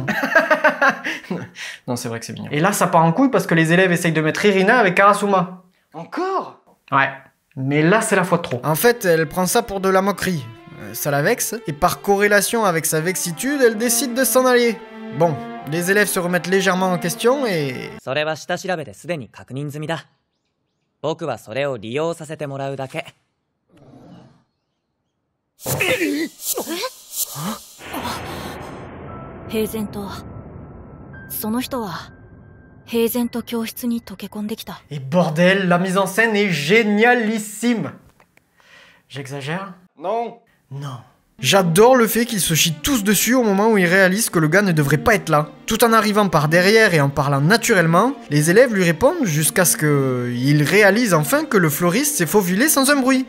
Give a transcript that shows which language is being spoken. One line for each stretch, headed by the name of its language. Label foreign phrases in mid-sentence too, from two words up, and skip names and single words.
French: Non, c'est vrai que c'est mignon. Et là, ça part en couille parce que les élèves essayent de mettre Irina avec Karasuma. Encore? Ouais. Mais là, c'est la fois de trop. En fait, elle prend ça pour de la moquerie. Ça la vexe, et par corrélation avec sa vexitude, elle décide de s'en aller. Bon, les élèves se remettent légèrement en question et...
Japanese: それは下調べですでに確認済みだ。僕はそれを利用させてもらうだけ。平然とその人は平然と教室に溶け込んできた。
French: Et bordel, la mise en scène est génialissime. J'exagère? Non. Non. J'adore le fait qu'ils se chient tous dessus au moment où ils réalisent que le gars ne devrait pas être là. Tout en arrivant par derrière et en parlant naturellement, les élèves lui répondent jusqu'à ce qu'il réalise enfin que le fleuriste s'est faufilé sans un bruit.